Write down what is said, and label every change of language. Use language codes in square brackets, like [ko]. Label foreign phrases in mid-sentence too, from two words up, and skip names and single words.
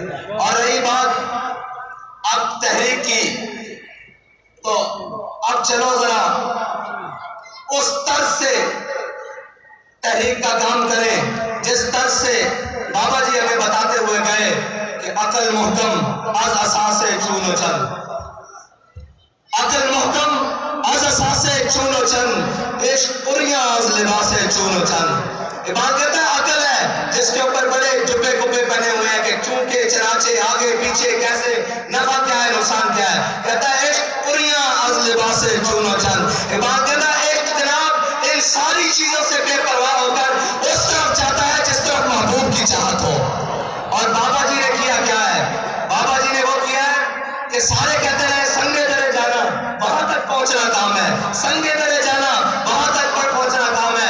[ur] اور رہی بات اب تحریک کی, تو اب چلو ذرا اس طرز سے تحریک کا کام کریں جس طرز سے بابا جی ہمیں بتاتے ہوئے گئے کہ [fa] عقل محکم از اساس چون و چن, عقل محکم از اساس چون و چن, عشق پریاں از لباس چون و چن. [ur] بات کہتا ہے عقل ہے جس کے اوپر بڑے جبے کبے پہنے ہوئے ہیں کہ چونکے چنانچے آگے پیچھے کیسے, نفع کیا ہے نقصان کیا ہے. کہتا ہے [fa] عشق پریاں از لباس چون و چن. [ur] بات کہتا ہے عشق جناب ان ساری چیزوں سے بے پرواہ ہو کر اس طرف جاتا ہے جس طرف محبوب کی چاہت ہو. اور بابا جی نے کیا کیا ہے, بابا جی نے وہ کیا ہے کہ سارے کہتے رہے سنگے درے جانا وہاں تک پہنچنا کام ہے, سنگے درے جانا وہاں تک پہنچنا کام ہے.